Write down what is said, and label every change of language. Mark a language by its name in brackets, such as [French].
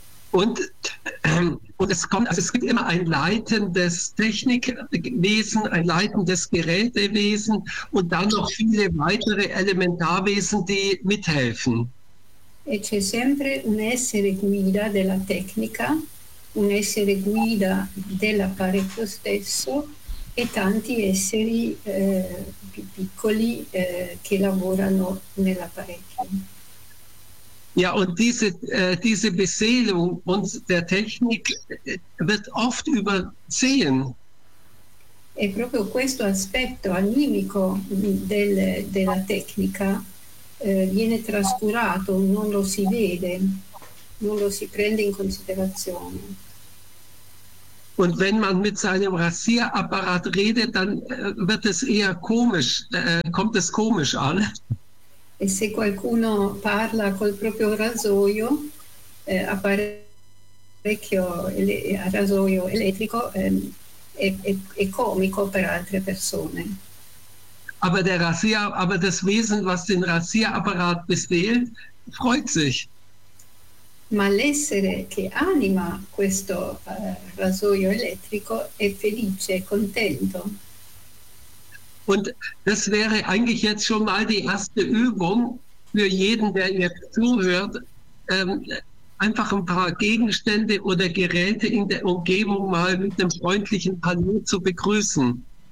[German] Und es gibt immer ein leitendes Technikwesen, ein leitendes Gerätewesen und dann noch viele weitere Elementarwesen, die mithelfen. [Italian] E c'è sempre un essere guida della tecnica, un essere guida dell'apparecchio stesso e tanti esseri piccoli che lavorano nell'apparecchio. [German] Ja, und diese Beseelung und der Technik wird oft übersehen. [Italian] E proprio questo aspetto animico della tecnica viene trascurato, non lo si vede, non lo si prende in considerazione. [German] Und wenn man mit seinem Rasierapparat redet, dann wird es eher komisch, kommt es komisch an. [Italian] E se qualcuno parla col proprio rasoio, appare vecchio rasoio elettrico, è comico per altre persone. [German] Aber der Rasier, aber das Wesen, was den Rasierapparat bestellt, freut sich. [Italian] Ma l'essere che anima questo rasoio elettrico è felice, contento. [German] Und das wäre eigentlich jetzt schon mal die erste Übung für jeden, der jetzt zuhört, einfach ein paar Gegenstände oder Geräte in der Umgebung mal mit einem freundlichen Hallo zu begrüßen.